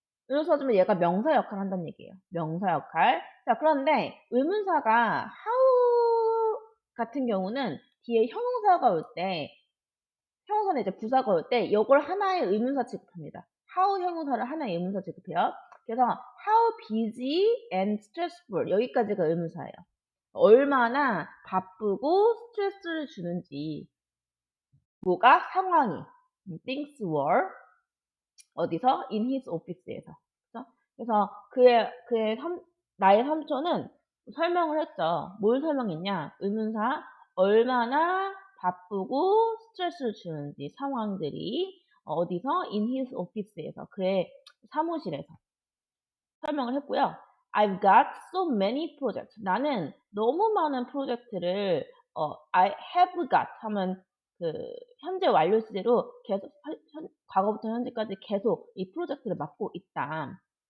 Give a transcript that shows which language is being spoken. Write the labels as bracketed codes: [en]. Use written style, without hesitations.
[ko] 의문사 주면 얘가 명사 역할을 한다는 얘기예요. 명사 역할. 자, 그런데 의문사가 how 같은 경우는 뒤에 형용사가 올 때, 형용사는 이제 부사가 올 때 이걸 하나의 의문사 취급합니다. how 형용사를 하나의 의문사 취급해요. 그래서 [en] how busy and stressful [ko] 여기까지가 의문사예요. 얼마나 바쁘고 스트레스를 주는지, 뭐가 상황이, [en] things were [ko] 어디서 [en] in his office [ko] 에서. 그래서 나의 삼촌은 설명을 했죠. 뭘 설명했냐? 의문사 얼마나 바쁘고 스트레스를 주는지 상황들이 어디서 [en] in his office [ko] 에서 그의 사무실에서 설명을 했고요. [en] I've got so many projects. [ko] 나는 너무 많은 프로젝트를 [en] I have got [ko] 하면 그 현재 완료 시제로 계속 과거부터 현재까지 계속 이 프로젝트를 맡고 있다.